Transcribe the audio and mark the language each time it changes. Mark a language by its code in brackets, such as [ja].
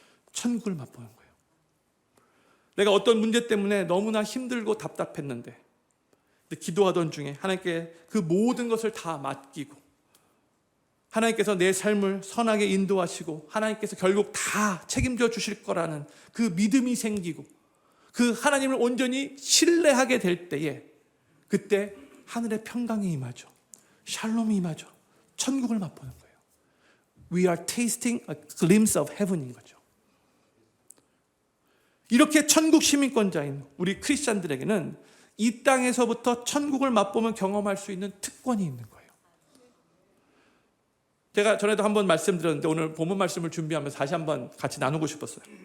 [ko] 천국을 맛보는 거예요. 내가 어떤 문제 때문에 너무나 힘들고 답답했는데 기도하던 중에 하나님께 그 모든 것을 다 맡기고 하나님께서 내 삶을 선하게 인도하시고 하나님께서 결국 다 책임져 주실 거라는 그 믿음이 생기고 그 하나님을 온전히 신뢰하게 될 때에 그때 하늘의 평강이 임하죠. 샬롬이 임하죠. 천국을 맛보는 거예요. [en] We are tasting a glimpse of heaven인 거죠. [ko] 이렇게 천국 시민권자인 우리 크리스찬들에게는 이 땅에서부터 천국을 맛보면 경험할 수 있는 특권이 있는 거예요. 제가 전에도 한번 말씀드렸는데 오늘 본문 말씀을 준비하면서 다시 한번 같이 나누고 싶었어요.